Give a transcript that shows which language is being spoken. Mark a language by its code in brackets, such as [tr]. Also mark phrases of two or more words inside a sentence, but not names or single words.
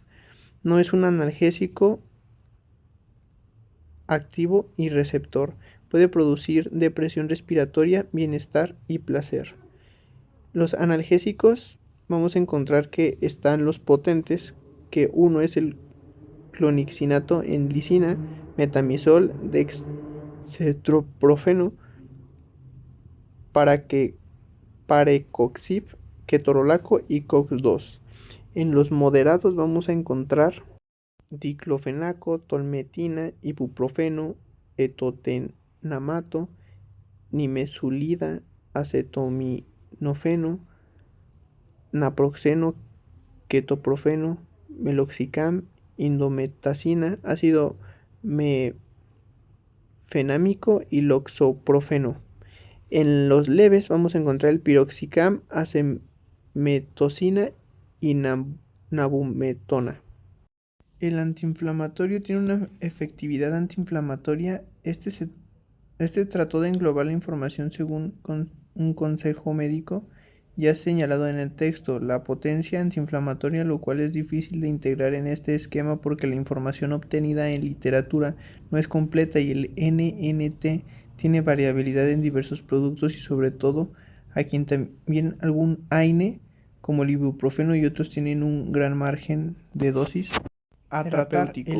[es] No es un analgésico activo y receptor. Puede producir depresión respiratoria, bienestar y placer. Los analgésicos vamos a encontrar que están los potentes, que uno es el clonixinato en lisina, metamizol, dextroprofeno, parecoxib, ketorolaco y COX-2. En los moderados vamos a encontrar diclofenaco, tolmetina, ibuprofeno, etotenamato, nimesulida, acetaminofeno, naproxeno, ketoprofeno, meloxicam, indometacina, ácido mefenámico y loxoprofeno. En los leves vamos a encontrar el piroxicam, acemetosina y nabumetona. El antiinflamatorio tiene una efectividad antiinflamatoria. Este trató de englobar la información según un consejo médico ya señalado en el texto, la potencia antiinflamatoria, lo cual es difícil de integrar en este esquema porque la información obtenida en literatura no es completa y el NNT tiene variabilidad en diversos productos y sobre todo a quien también algún AINE como el ibuprofeno y otros tienen un gran margen de dosis terapéutico.